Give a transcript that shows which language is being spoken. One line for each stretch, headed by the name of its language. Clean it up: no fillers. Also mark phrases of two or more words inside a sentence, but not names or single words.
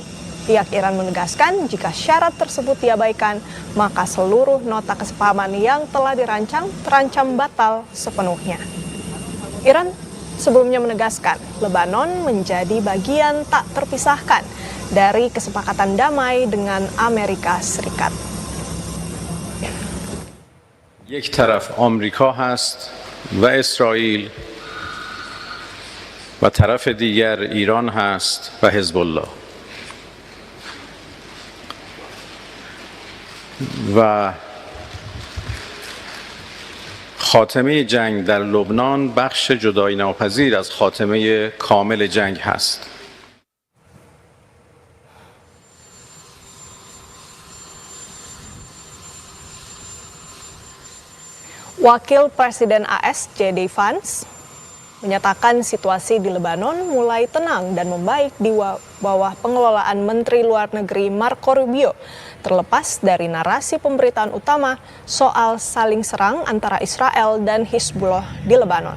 Indonesian: Pihak Iran menegaskan jika syarat tersebut diabaikan, maka seluruh nota kesepahaman yang telah dirancang terancam batal sepenuhnya. Iran sebelumnya menegaskan Lebanon menjadi bagian tak terpisahkan dari kesepakatan damai dengan Amerika Serikat.
Persian: یک طرف آمریکا هست و اسرائیل و طرف دیگر ایران هست و حزب الله و خاتمه جنگ در لبنان بخش جدایی ناپذیر از خاتمه کامل جنگ هست.
Indonesian: Wakil Presiden AS J.D. Vance menyatakan situasi di Lebanon mulai tenang dan membaik di bawah pengelolaan Menteri Luar Negeri Marco Rubio, terlepas dari narasi pemberitaan utama soal saling serang antara Israel dan Hizbullah di Lebanon.